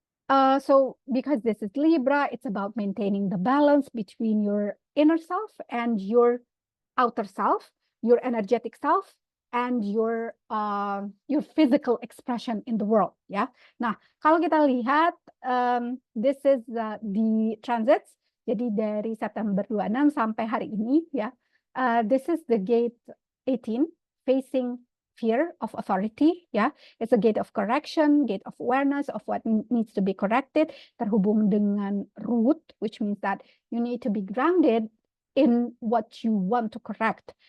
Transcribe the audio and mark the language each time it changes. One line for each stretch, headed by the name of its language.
English: So because this is Libra, it's about maintaining the balance between your inner self and your outer self, your energetic self, and your physical expression in the world, ya.
Indonesian: Nah, kalau kita lihat
English: this is the transits.
Indonesian: Jadi dari September 26 sampai hari ini, ya.
English: This is the gate 18 facing fear of authority, ya. It's a gate of correction, gate of awareness of what needs to be corrected,
Indonesian: terhubung dengan root,
English: which means that you need to be grounded in what you want to correct.